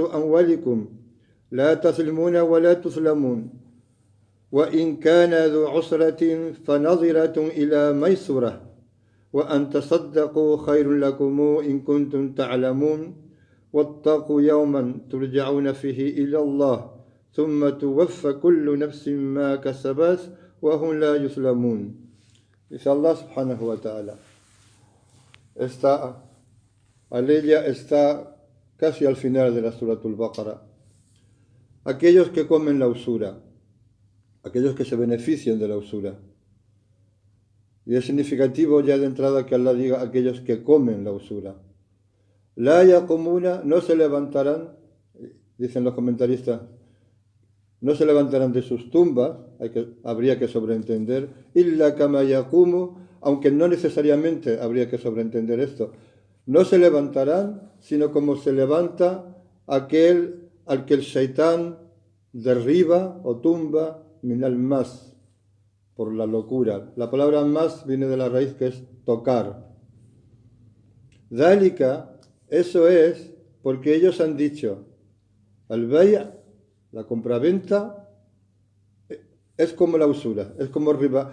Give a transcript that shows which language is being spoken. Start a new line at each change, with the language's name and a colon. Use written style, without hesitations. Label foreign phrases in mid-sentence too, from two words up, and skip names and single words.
Arabic: أموالكم لا تظلمون ولا تظلمون وإن كان ذو عسرة فنظرة إلى ميسرة وأن تصدقوا خير لكم إن كنتم تعلمون واتقوا يوما ترجعون فيه إلى الله ثم توفى كل نفس ما كسبت وهم لا يظلمون.
Spanish: Dice Allah
Arabic: سبحانه وتعالى,
Spanish: esta aleya está casi al final de la Suratul Baqara. Aquellos que comen la usura, aquellos que se benefician de la usura. Y es significativo ya de entrada que Allah diga aquellos que comen la usura.
Arabic: لا يقومون,
Spanish: no se levantarán, dicen los comentaristas, no se levantarán de sus tumbas, habría que sobreentender,
Arabic: إلا كما يقوم,
Spanish: aunque no necesariamente habría que sobreentender esto. No se levantarán, sino como se levanta aquel al que el shaitán derriba o tumba
Arabic: من المس,
Spanish: por la locura. La palabra mas viene de la raíz que es tocar. Dhalika, eso es porque ellos han dicho, al-bay', la compraventa, es como la usura, es como riba.